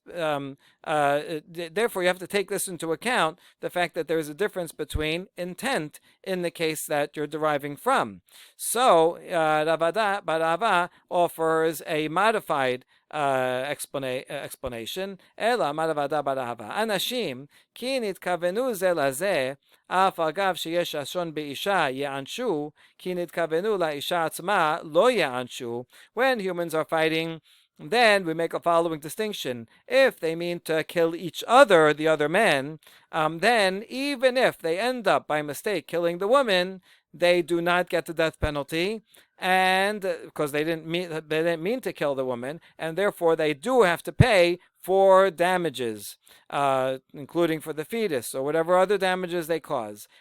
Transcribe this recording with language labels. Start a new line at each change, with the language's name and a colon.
English: Therefore, you have to take this into account, the fact that there is a difference between intent in the case that you're deriving from. So, Ravada Barava offers a modified explanation.
Aramaic: Ela Maravada Barava.
Hebrew: Anashim ki nitkavenu ze lazeh אף אגב שיש אסון באישה יענשו, כי נתכוונו לאישה עצמה לא יענשו.
English: When humans are fighting, then we make a following distinction. If they mean to kill each other, the other men, then even if they end up by mistake killing the woman, they do not get the death penalty, and because they didn't mean to kill the woman, and therefore they do have to pay for damages, including for the fetus or whatever other damages they cause.